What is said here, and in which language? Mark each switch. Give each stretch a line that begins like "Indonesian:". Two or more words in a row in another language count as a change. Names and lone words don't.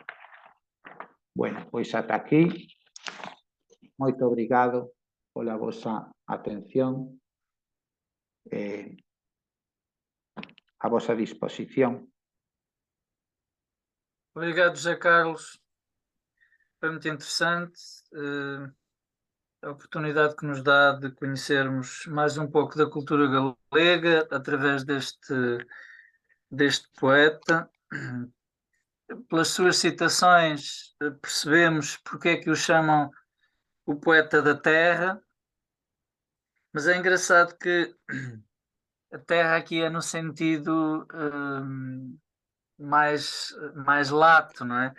Galician: Bueno, pois ata aquí. Moito obrigado pola vosa atención. A vosa disposición. Obrigado, José Carlos.
Portuguese: Foi muito interessante a oportunidade que nos dá de conhecermos mais um pouco da cultura galega através deste poeta. Pelas suas citações percebemos porque é que o chamam o poeta da terra, mas é engraçado que a terra aqui é no sentido mais lato, não é?